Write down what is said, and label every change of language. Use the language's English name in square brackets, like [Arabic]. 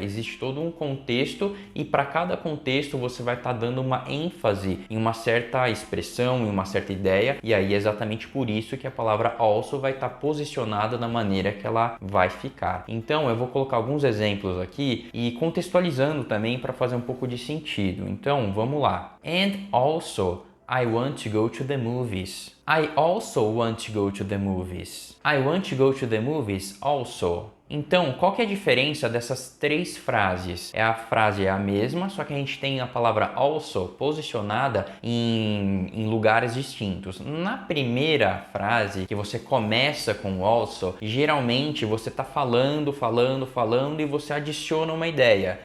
[Portuguese] Existe todo um contexto e para cada contexto você vai estar dando uma ênfase em uma certa expressão, em uma certa ideia, e aí é exatamente por isso que a palavra also vai estar posicionada da maneira que ela vai ficar. Então, eu vou colocar alguns exemplos aqui e contextualizando também para fazer um pouco de sentido. Então, vamos lá. [English] And also, I want to go to the movies. I also want to go to the movies. I want to go to the movies also. [Portuguese] Então, qual que é a diferença dessas três frases? A frase é a mesma, só que a gente tem a palavra also posicionada em lugares distintos. Na primeira frase, que você começa com also, geralmente você está falando e você adiciona uma ideia.